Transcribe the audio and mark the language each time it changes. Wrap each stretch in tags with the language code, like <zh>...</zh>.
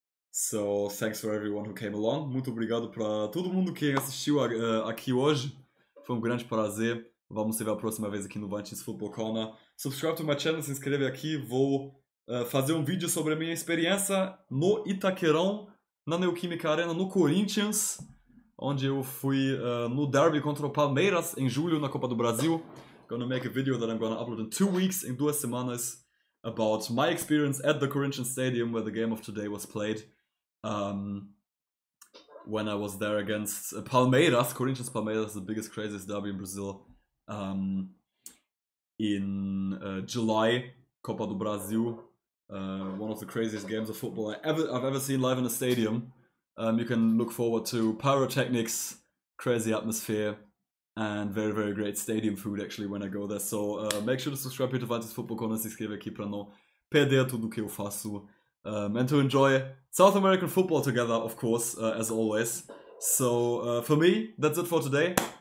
<en>So thanks for everyone who came along.</en> <pt>Muito obrigado para todo mundo que assistiu aqui hoje. Foi um grande prazer. Vamos se ver a próxima vez aqui no Valentin's Football Corner.</pt> <en>Subscribe to my channel,</en> <pt>se inscreve aqui. Vou fazer um vídeo sobre a minha experiência no Itaquerão, na Neoquímica Arena, no Corinthians, onde eu fui no derby contra o Palmeiras em julho na Copa do Brasil.</pt> <en>Gonna make a video that I'm gonna upload in 2 weeks,</en> <pt>em 2 semanas,</pt> <en>about my experience at the Corinthians Stadium where the game of today was played. When I was there against Palmeiras, Corinthians Palmeiras, the biggest, craziest derby in Brazil, in July, Copa do Brasil, one of the craziest games of football I've ever seen live in a stadium. You can look forward to pyrotechnics, crazy atmosphere, and very, very great stadium food actually when I go there. So make sure to subscribe here to</en> <pt>Valentin's Football Corner, se inscreva aqui para não perder tudo que eu faço.</pt> <en>And to enjoy South American football together, of course, as always. So for me, that's it for today.</en>